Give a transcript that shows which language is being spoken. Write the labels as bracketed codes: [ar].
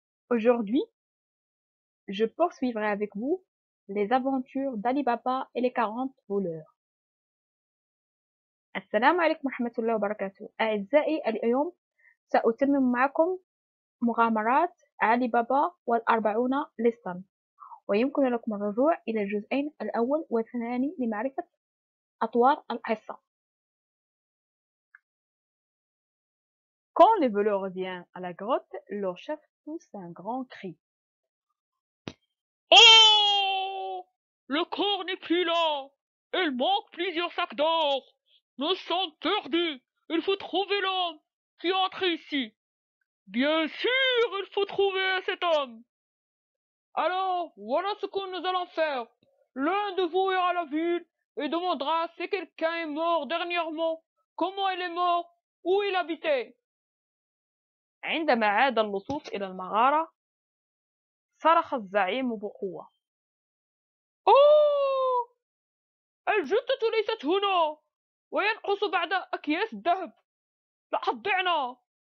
[fr] Aujourd'hui, je poursuivrai avec vous les aventures d'Ali Baba et les 40 voleurs. [ar] السلام عليكم ورحمة الله وبركاته. أعزائي، اليوم سأتمم معكم مغامرات علي بابا والأربعون لصا، ويمكن لكم الرجوع إلى الجزئين الأول والثاني لمعرفة أطوار القصة. [fr] Quand les voleurs reviennent à la grotte, leur chef pousse un grand cri. Oh! Le corps n'est plus là! Il manque plusieurs sacs d'or! Nous sommes perdus! Il faut trouver l'homme qui entre ici! Bien sûr, il faut trouver cet homme! Alors, voilà ce que nous allons faire. L'un de vous ira à la ville et demandera si quelqu'un est mort dernièrement, comment il est mort, où il habitait. [ar] عندما عاد اللصوص إلى المغارة، صرخ الزعيم بقوة: أوه! الجثة ليست هنا، وينقص بعد أكياس الذهب. لقد ضعنا.